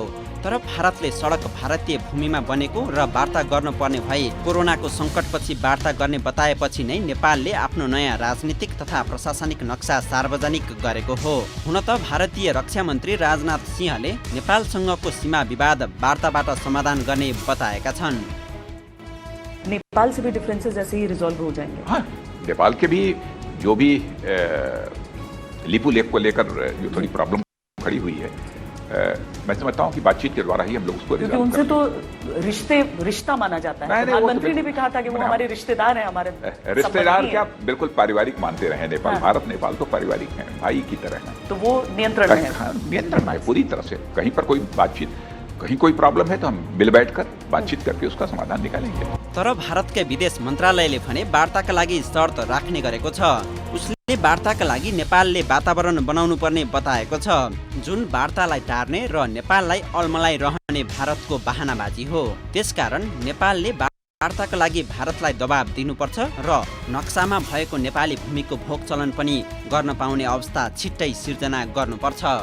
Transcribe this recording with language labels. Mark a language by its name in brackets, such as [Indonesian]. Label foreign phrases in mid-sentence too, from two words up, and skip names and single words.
[Nepali] तर भारतले सडक भारतीय भूमिमा बनेको र वार्ता गर्नुपर्ने भए कोरोनाको सङ्कटपछि वार्ता गर्ने बताएपछि नै नेपालले आफ्नो नयाँ राजनीतिक तथा प्रशासनिक नक्सा सार्वजनिक गरेको हो। हुन त भारतीय रक्षा मन्त्री राजनाथ सिंहले नेपालसँगको सीमा विवाद वार्ताबाट समाधान गर्ने बताएका छन्। [Hindi] नेपाल से भी डिफरेंसेस ऐसे ही रिजॉल्व हो जाएंगे। नेपाल के भी जो भी लिपू लेक को लेकर जो थोड़ी प्रॉब्लम खड़ी हुई है, मैं समझता हूं कि बातचीत के द्वारा ही हम लोग उसको क्योंकि उनसे तो रिश्ता माना जाता है। प्रधानमंत्री ने भी कहा था कि वो हमारे रिश्तेदार हैं, हमारे रिश्तेदार क्या, बिल्कुल पारिवारिक मानते रहे नेपाल। हाँ। भारत नेपाल तो पारिवारिक है, भाई की तरह है, तो वो नियंत्रण में है। हाँ, नियंत्रण में है पूरी तरह से। कहीं पर कोई बातचीत, कहीं कोई प्रॉब्लम है तो हम मिल बैठकर बातचीत करके उसका समाधान निकालेंगे। [Nepali] तर भारतकै विदेश मन्त्रालयले भने वार्ताका लागि शर्त राख्ने गरेको छ। उसले वार्ताका लागि नेपालले वातावरण बनाउनु पर्ने बताएको छ, जुन वार्तालाई टार्ने र नेपाललाई अल्मलाई रहने भारतको बहानाबाजी हो। त्यसकारण नेपालले वार्ताका लागि भारतलाई दबाब दिनुपर्छ र नक्सामा भएको नेपाली भूमिको भोग चलन पनि गर्न पाउने अवस्था छिट्टै सिर्जना गर्नुपर्छ।